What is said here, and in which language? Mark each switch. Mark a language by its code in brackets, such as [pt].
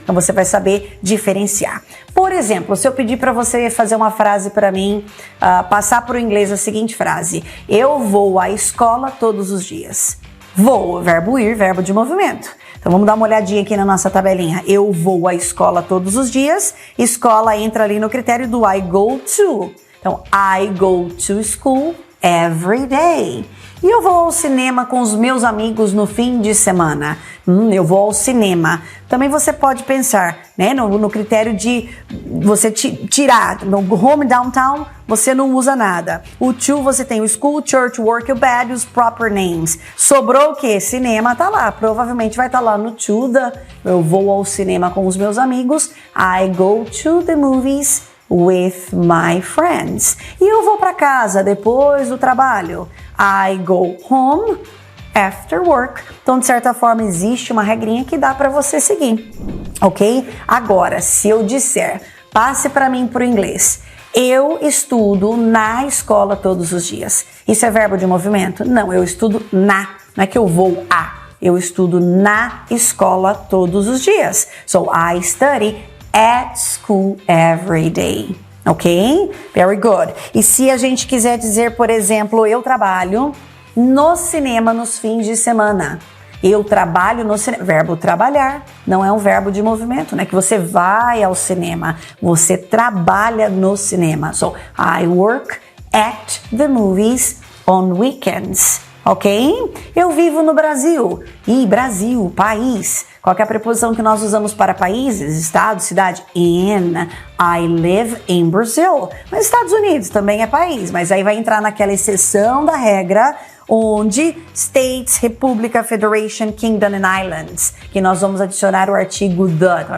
[pt] Então você vai saber diferenciar. Por exemplo, se eu pedir para você fazer uma frase para mim, passar para o inglês a seguinte frase: eu vou à escola todos os dias. Vou, verbo ir, verbo de movimento. Então vamos dar uma olhadinha aqui na nossa tabelinha. Eu vou à escola todos os dias. Escola entra ali no critério do I go to. [en] Então, I go to school every day. [pt] E eu vou ao cinema com os meus amigos no fim de semana. Eu vou ao cinema. Também você pode pensar, né, no critério de você tirar. No home downtown, você não usa nada. O to, você tem o school, church, work, o bed, os proper names. Sobrou o quê? Cinema tá lá. Provavelmente vai estar lá no to the. Eu vou ao cinema com os meus amigos. [en] I go to the movies with my friends. [pt] E eu vou para casa depois do trabalho. [en] I go home after work. [pt] Então, de certa forma, existe uma regrinha que dá para você seguir, ok? Agora, se eu disser, passe para mim para o inglês. Eu estudo na escola todos os dias. Isso é verbo de movimento? Não, eu estudo na. Não é que eu vou a. Eu estudo na escola todos os dias. [en] So, I study at school every day. Ok? Very good. [pt] E se a gente quiser dizer, por exemplo, eu trabalho no cinema nos fins de semana. Eu trabalho no cinema. Verbo trabalhar não é um verbo de movimento, né? Que você vai ao cinema. Você trabalha no cinema. [en] So, I work at the movies on weekends. [pt] Ok? Eu vivo no Brasil. E Brasil, país. Qual que é a preposição que nós usamos para países, estado, cidade? In. [en] I live in Brazil. [pt] Mas Estados Unidos também é país, mas aí vai entrar naquela exceção da regra onde States, República, Federation, Kingdom and Islands, que nós vamos adicionar o artigo the.